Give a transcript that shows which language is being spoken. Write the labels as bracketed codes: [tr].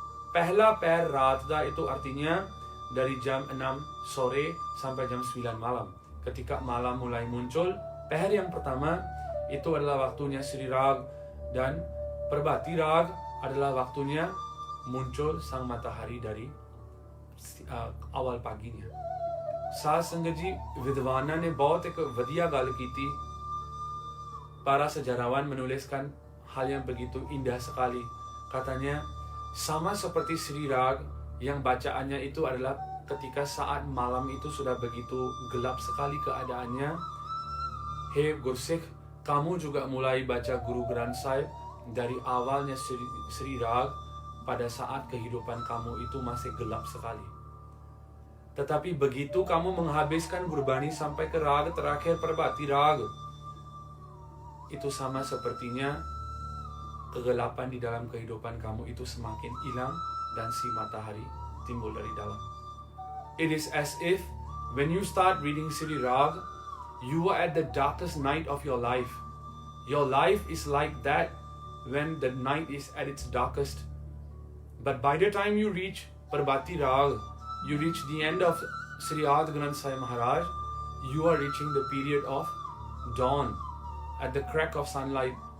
[pa] Pehla peher ratda [id] itu artinya dari jam 6 sore sampai jam 9 malam. Ketika malam mulai muncul, peher yang pertama itu adalah waktunya Sri Rag, dan Parbati Rag adalah waktunya muncul sang matahari dari awal paginya. [pa] साथ संगत जी विद्वाना ने बहुत एक वधिया गल कीती. [id] Para sejarawan menuliskan hal yang begitu indah sekali. Katanya, sama seperti Sri Rag yang bacaannya itu adalah ketika saat malam itu sudah begitu gelap sekali keadaannya. Hey Gursikh, kamu juga mulai baca Guru Granth Sahib dari awalnya Sri Rag pada saat kehidupan kamu itu masih gelap sekali. Tetapi begitu kamu menghabiskan Gurbani sampai ke rag terakhir Parbati Rag, itu sama sepertinya kegelapan di dalam kehidupan kamu itu semakin hilang dan si matahari timbul dari dalam. [en] It is as if when you start reading Sri Rag, you are at the darkest night of your life. Your life is like that when the night is at its darkest. But by the time you reach Parbati Rag, you reach the end of Sri Ad Granth Sahib Maharaj, you are reaching the period of dawn at the crack of sunlight.